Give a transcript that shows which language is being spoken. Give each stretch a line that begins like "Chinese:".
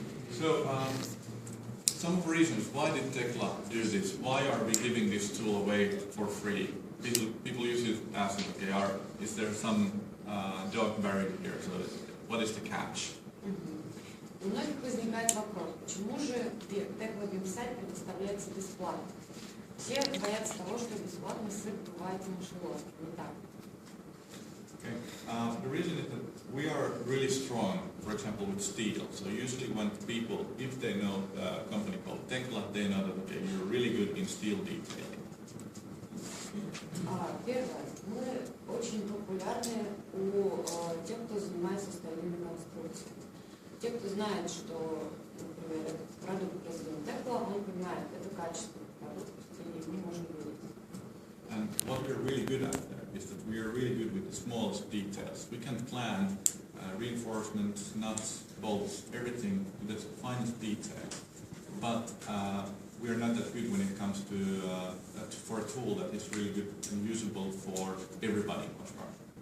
English: So, some of the reasons why did tekla do this? Why are we giving this tool away for free? People use it as, okay, is there some dog buried here? So, what is the catch?
Russian: У многих возникает вопрос, почему же tekla BIM site предоставляется бесплатно? Все боятся того, что бесплатный сыр бывает в мышеловке. Не так.
English: Okay. The reason is that we are really strong, for example, with steel. So usually when people, if they know a company called tekla, they know that okay, you're really good in steel detailing.
Russian: Первое, мы очень популярны у тех, кто занимается стальными конструкциями. Те, кто знает, что, например, этот продукт произведен tekla, он понимает, это качественный продукт, и мы можем говорить.
English: And what we're really good at there is that we are really good with the smallest details. We can plan reinforcements, nuts, bolts, everything to the finest detail. But we are not that good when it comes to for a tool that is really good and usable for everybody in construction.